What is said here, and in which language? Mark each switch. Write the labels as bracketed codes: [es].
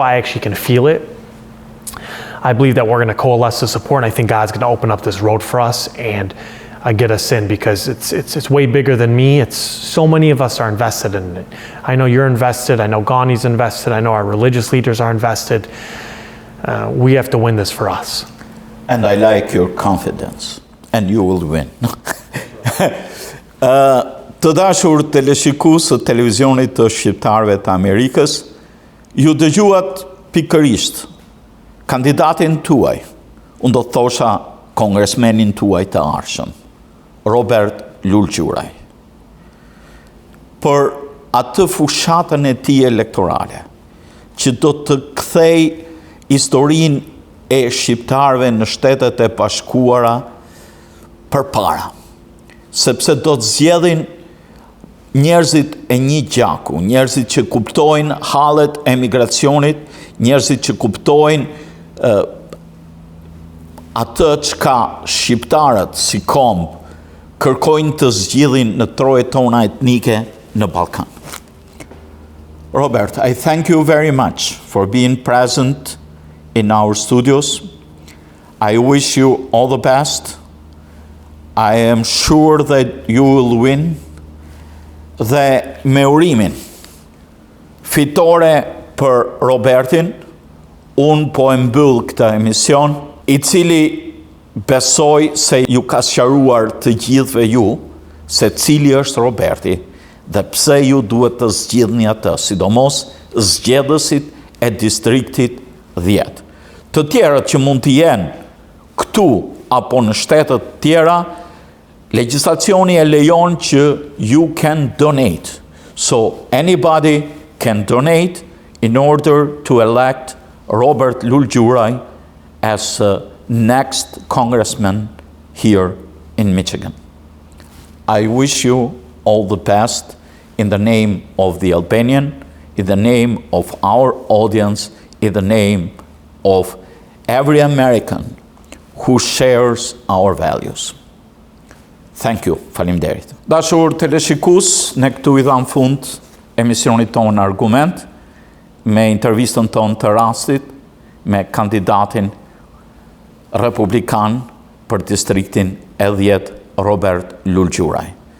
[en] I actually can feel it. I believe that we're going to coalesce the support, and I think God's going to open up this road for us and get us in, because it's way bigger than me. It's so many of us are invested in it. I know you're invested. I know Ghani's invested. I know our religious leaders are invested. We have to win this for us. And I like your confidence. And you will win. [sq] Të dashur teleshikues të televizionit të shqiptarëve të Amerikës, ju dëgjuat pikërisht kandidatin tuaj, unë do të thosha kongresmenin tuaj të ardhshëm, Robert Lulgjuraj, për atë fushatën e tij elektorale, që do të kthej historinë e shqiptarëve në Shtetet e Bashkuara përpara, sepse do të zgjedhin njerëzit e një gjaku, njerëzit që kuptojnë hallet e emigracionit, njerëzit që kuptojnë atë çka shqiptarët si komb kërkojnë të zgjidhin në trojet tona etnike në Ballkan. [en] Robert, I thank you very much for being present in our studios. I wish you all the best. I am sure that you will win. [sq] Dhe me urimin fitore për Robertin, unë po e mbyll këtë emision, i cili besoj se ju ka sqaruar të gjithëve ju se cili është Roberti dhe pse ju duhet të zgjidhni atë, sidomos zgjedhësit e distriktit 10. Të tjerët që mund të jenë këtu apo në shtetet tjera, legislazioni e lejon që [en] you can donate. So anybody can donate in order to elect Robert Lulgjuraj as next congressman here in Michigan. I wish you all the best in the name of the Albanian, in the name of our audience, in the name of every American who shares our values. Thank you. [sq] Faleminderit. Dashur teleshikues, ne këtu i dham fund emisionit tonë Argument me intervistën tonë të rastit me kandidatin Republikan për Distriktin e 10, Robert Lulgjuraj.